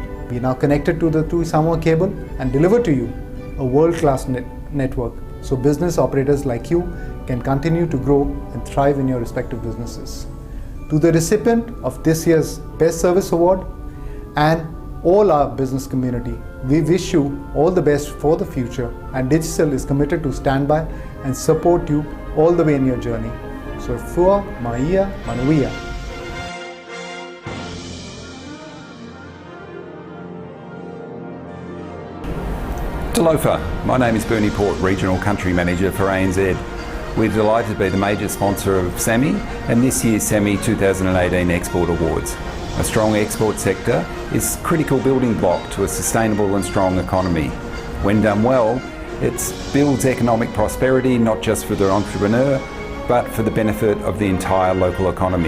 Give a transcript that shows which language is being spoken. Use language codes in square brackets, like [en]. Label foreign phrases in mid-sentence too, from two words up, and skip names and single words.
[en] We are now connected to the Tui Samoa cable and deliver to you a world-class network so business operators like you can continue to grow and thrive in your respective businesses. To the recipient of this year's Best Service Award and all our business community, we wish you all the best for the future, and Digicel is committed to stand by and support you all the way in your journey. [sm] So fua maia manuia. [en] Talofa, my name is Bernie Port, Regional Country Manager for ANZ. We're delighted to be the major sponsor of SAMI and this year's SAMI 2018 Export Awards. A strong export sector is a critical building block to a sustainable and strong economy. When done well, it builds economic prosperity not just for the entrepreneur, but for the benefit of the entire local economy.